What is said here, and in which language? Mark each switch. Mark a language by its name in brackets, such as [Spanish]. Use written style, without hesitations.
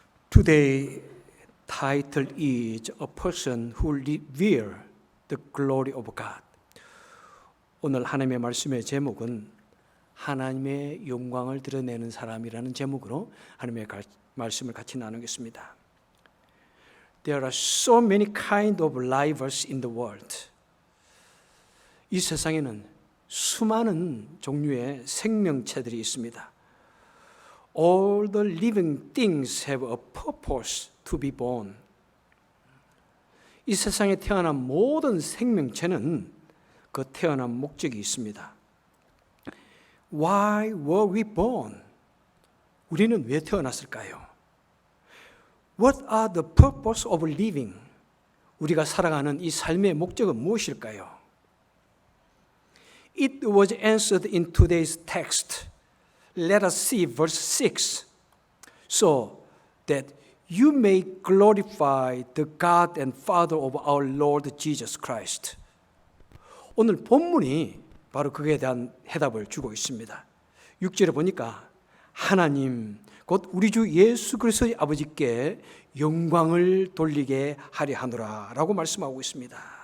[English] Today title is A Person Who Reveals the Glory of God. [Korean] 오늘 하나님의 말씀의 제목은 하나님의 영광을 드러내는 사람이라는 제목으로 하나님의 말씀을 같이 나누겠습니다. [English] There are so many kinds of livers in the world. [Korean] 이 세상에는 수많은 종류의 생명체들이 있습니다. [English] All the living things have a purpose to be born. [Korean] 이 세상에 태어난 모든 생명체는 그 태어난 목적이 있습니다. [English] Why were we born? [Korean] 우리는 왜 태어났을까요? [English] What are the purpose of living? [Korean] 우리가 살아가는 이 삶의 목적은 무엇일까요? [English] It was answered in today's text. Let us see verse 6. So that you may glorify the God and Father of our Lord Jesus Christ. [Korean] 오늘 본문이 바로 그에 대한 해답을 주고 있습니다. 6절에 보니까 하나님 곧 우리 주 예수 그리스도의 아버지께 영광을 돌리게 하려 하노라 라고 말씀하고 있습니다.